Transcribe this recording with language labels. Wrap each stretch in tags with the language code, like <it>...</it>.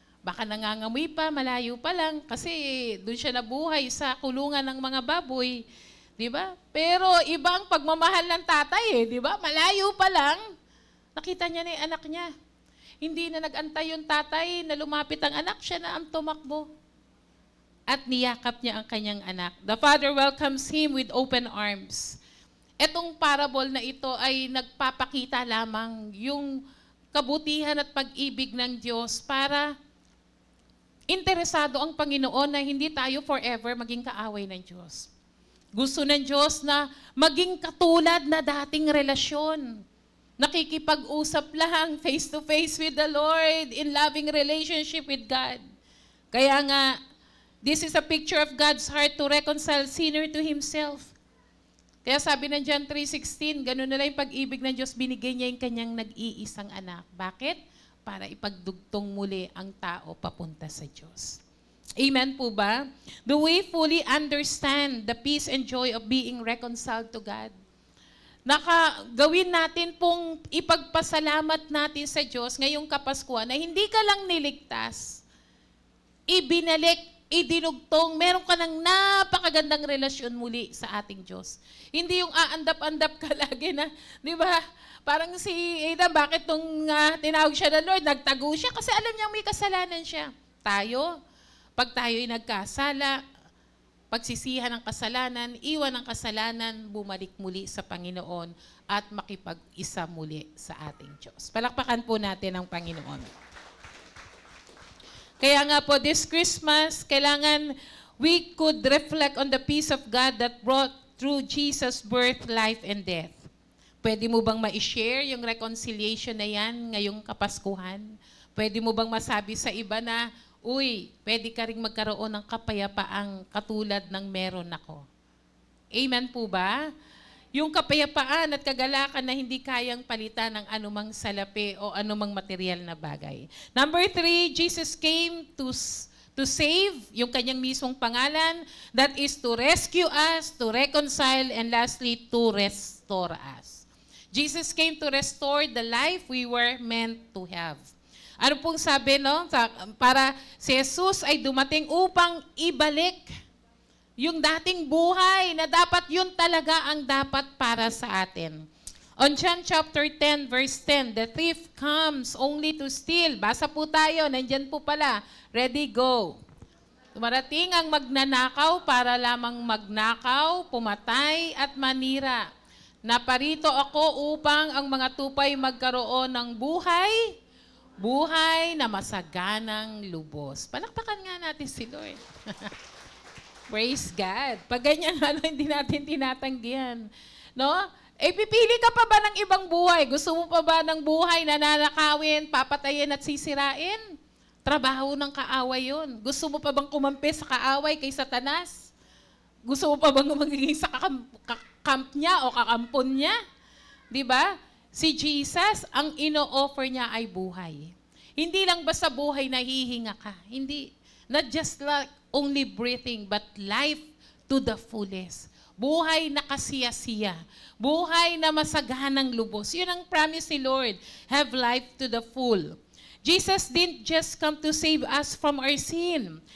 <tl>Baka nangangamoy pa, malayo pa lang, kasi doon siya nabuhay sa kulungan ng mga baboy, di ba? Pero iba ang pagmamahal ng tatay, di ba? Malayo pa lang, nakita niya na yung anak niya. Hindi na nag-antay yung tatay na lumapit ang anak, siya na ang tumakbo. At niyakap niya ang kanyang anak.</tl> <en>The father welcomes him with open arms.</en> <tl>Etong parable na ito ay nagpapakita lamang yung kabutihan at pag-ibig ng Diyos para interesado ang Panginoon na hindi tayo forever maging kaaway ng Diyos. Gusto ng Diyos na maging katulad na dating relasyon. Nakikipag-usap lang</tl> <en>face to face with the Lord in loving relationship with God.</en> <tl>Kaya nga,</tl> <en>this is a picture of God's heart to reconcile sinner to Himself.</en> <tl>Kaya sabi ng John 3:16, ganun na lang yung pag-ibig ng Diyos, binigay niya yung kanyang nag-iisang anak. Bakit? Para ipagdugtong muli ang tao papunta sa Diyos. Amen po ba?</tl> <en>Do we fully understand the peace and joy of being reconciled to God?</en> <tl>Gawin natin pong ipagpasalamat natin sa Diyos ngayong Kapaskuhan na hindi ka lang niligtas, ibinalik, idinugtong, meron ka ng napakagandang relasyon muli sa ating Diyos. Hindi yung aandap-andap ka lagi na, di ba? Parang si Ada, bakit nung tinawag siya ng Lord, nagtago siya? Kasi alam niya may kasalanan siya. Tayo, pag tayo'y nagkasala, pagsisihan ng kasalanan, iwan ng kasalanan, bumalik muli sa Panginoon at makipag-isa muli sa ating Diyos. Palakpakan po natin ang Panginoon. Kaya nga po,</tl> <en>this Christmas,</en> <tl>kailangan</tl> <en>we could reflect on the peace of God that brought through Jesus' birth, life, and death.</en> <tl>Pwede mo bang ma-share yung reconciliation na yan ngayong Kapaskuhan? Pwede mo bang masabi sa iba na, uy, pwede ka rin magkaroon ng kapayapaang katulad ng meron ako? Amen po ba? Yung kapayapaan at kagalakan na hindi kayang palitan ng anumang salapi o anumang material na bagay.</tl> <en>Number 3, Jesus came to save,</en> <tl>yung kanyang mismong pangalan,</tl> <en>that is to rescue us, to reconcile, and lastly, to restore us. Jesus came to restore the life we were meant to have.</en> <tl>Ano pong sabi, no? Para si Jesus ay dumating upang ibalik yung dating buhay na dapat yun talaga ang dapat para sa atin.</tl> <en>On John chapter 10, verse 10, the thief comes only to steal.</en> <tl>Basa po tayo, nandyan po pala. Ready, go. Dumarating ang magnanakaw para lamang magnakaw, pumatay at manira. Naparito ako upang ang mga tupay magkaroon ng buhay na masaganang lubos. Palakpakan nga natin si Lord.</tl> <en>Praise God.</en> <tl>Pag ganyan, hindi natin tinatanggihan. No? Pipili ka pa ba ng ibang buhay? Gusto mo pa ba ng buhay na nanakawin, papatayin at sisirain? Trabaho ng kaaway yun. Gusto mo pa bang kumampi sa kaaway kay Satanas? Gusto mo pa bang magiging sa kamp niya o kakampon niya? Di ba? Si Jesus, ang ino-offer niya ay buhay. Hindi lang basta buhay na hihinga ka. Hindi.</tl> <en>Not just like only breathing, but life to the fullest.</en> <tl>Buhay na kasiyasiya. Buhay na masaganang lubos. Yun ang promise ni Lord.</tl> <en>Have life to the full. Jesus didn't just come to save us from our sin.</en>